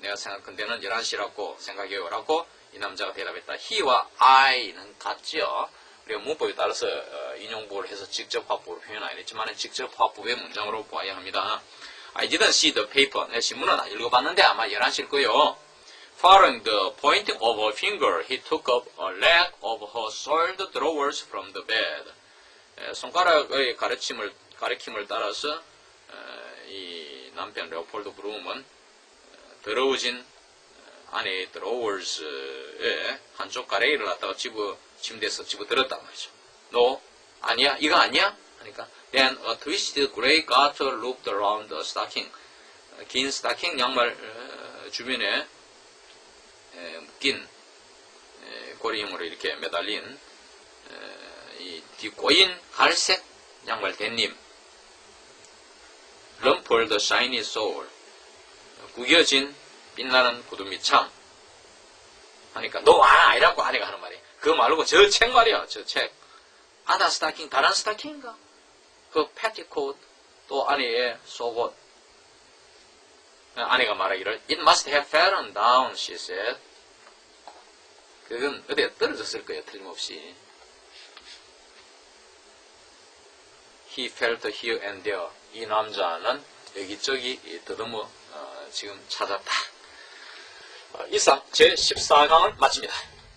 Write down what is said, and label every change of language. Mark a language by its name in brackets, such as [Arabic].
[Korean] 내가 생각한데는 11시라고 생각해요. 라고 이 남자가 대답했다. he와 I는 같죠. 우리가 문법에 따라서 인용부를 해서 직접 화법으로 표현 안 했지만 직접 화법의 문장으로 보아야 합니다. [English] I didn't see the paper. [Korean] 내 신문은 안 읽어봤는데 아마 11시일 거예요. [English] Following the pointing of a finger, he took up a leg of her soiled drawers from the bed. [Korean] 손가락의 가리킴을 따라서 이 남편 레오폴드 브룸은 더러워진 아내의 drawers의 한쪽 가래기를 갖다가 침대에서 집어들었단 말이죠. 너 아니야? 이거 아니야? 하니까 [English] then a twisted gray garter looped around the stocking. [Korean] 긴 스타킹 양말 주변에 묶인 고리힘으로 이렇게 매달린 이 뒤꼬인 갈색 양말 댄님. [English] rumpled shiny sole. [Korean] 구겨진 빛나는 구두 밑참. 하니까 너 아니라고 아내가 하는 말이에요. 그거 말고 저 책 말이야. 저 책. 아다 스타킹 다른 스타킹인가? 그 패티코트 또 아내의 속옷. 아내가 말하기를 [English] It must have fallen down, she said. [Korean] 그건 어디에 떨어졌을 거예요. 틀림없이. [English] He felt here and there. [Korean] 이 남자는 여기저기 더듬어 지금 찾았다. 이상 제14강을 마칩니다.